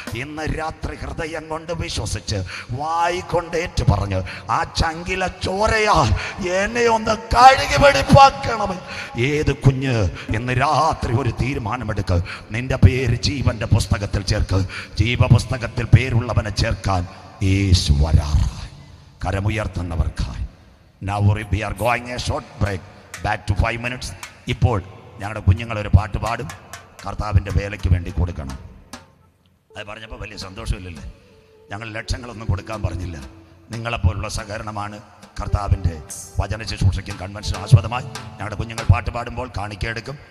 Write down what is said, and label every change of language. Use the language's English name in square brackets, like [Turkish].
[Malayalam] ഇന്ന് രാത്രി ഹൃദയം കൊണ്ട് വിശ്വസിച്ച് വായി കൊണ്ട് ഏറ്റു പറഞ്ഞ് ആ ചങ്കില ചോരയാൽ എന്നെ ഒന്ന് കഴുകി വെടിപ്പാക്കണം. ഏത് കുഞ്ഞ് ഇന്ന് രാത്രി ഒരു തീരുമാനമെടുക്ക്. നിന്റെ പേര് ജീവന്റെ പുസ്തകത്തിൽ ചേർക്ക്. ജീവപുസ്തകത്തിൽ പേരുള്ളവനെ ചേർക്കാൻ യേശു വരാറായി. കരമുയർത്തുന്നവർക്കായി. [English] Now we are going a short break. Back to 5 minutes. [Malayalam] ഇപ്പോൾ ഞങ്ങളുടെ കുഞ്ഞുങ്ങളൊരു പാട്ട് പാടും. കർത്താവിൻ്റെ വേലയ്ക്ക് വേണ്ടി കൊടുക്കണം. അത് പറഞ്ഞപ്പോൾ വലിയ സന്തോഷമില്ലല്ലേ? ഞങ്ങൾ ലക്ഷങ്ങളൊന്നും കൊടുക്കാൻ പറഞ്ഞില്ല. നിങ്ങളെപ്പോലുള്ള സഹകരണമാണ് കർത്താവിൻ്റെ വചന ശുശ്രൂഷയ്ക്കും കൺവെൻഷൻ ആസ്പദമായി ഞങ്ങളുടെ കുഞ്ഞുങ്ങൾ പാട്ട് പാടുമ്പോൾ കാണിക്കെടുക്കും.